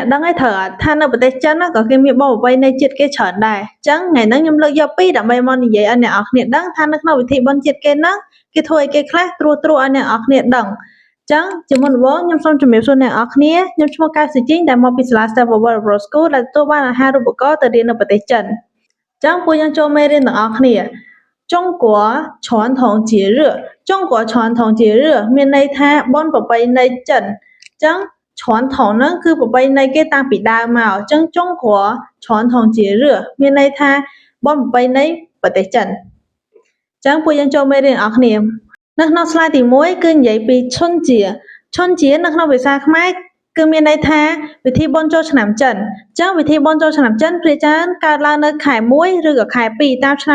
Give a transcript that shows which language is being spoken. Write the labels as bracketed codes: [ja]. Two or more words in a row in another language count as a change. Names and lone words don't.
[km] ដឹងឯត្រូវថានៅប្រទេសចិនក៏គេមានបបប្រពៃណីជាតិគេច្រើនដែរអញ្ចឹងថ្ងៃហ្នឹងខ្ញុំលើកយកពីរដើម្បីមកនិយាយឲ្យអ្នកនរគ្នាដឹងថានៅក្នុងពិធីបុណ្យជាតិគេហ្នឹងគេធ្វើអីគេខ្លះត្រួសត្រាសឲ្យអ្នកនរគ្នាដឹងចឹងជាមុនដំបូងខ្ញុំសូមជម្រាបសួរអ្នកនរគ្នាខ្ញុំឈ្មោះកៅសុជីងដែលមកពីសាលា Stable World School ដែលទទួលបានអាហារូបករណ៍ទៅរៀននៅប្រទេសចិនចឹងពួក យើងចូលមេរៀនទាំងអស់គ្នា [zh] 中国传统节日中国传统节日 [km] មានន័យថាបុណ្យប្រពៃណីចិនចឹង传统ហ្នឹងគឺប្រពៃណីគេតាំងពីដើមមកអញ្ចឹង [zh] 中国传统节日 [km] មានន័យថាបុណ្យប្រពៃណីប្រទេសចិនអញ្ចឹងពួកយើងចូលមេ រៀនទាំងអស់គ្នានៅក្នុង slide ទី1គឺនិយាយពីឈុនជានៅក្នុងភាសាខ្មែរគឺមានន័យថាពិធីបុណ្យចូលឆ្នាំចិនអញ្ចឹងពិធីបុណ្យចូលឆ្នាំចិនភាគច្រើនកើតឡើងនៅខែ1ឬក៏ខែ2តាមឆ្នាំ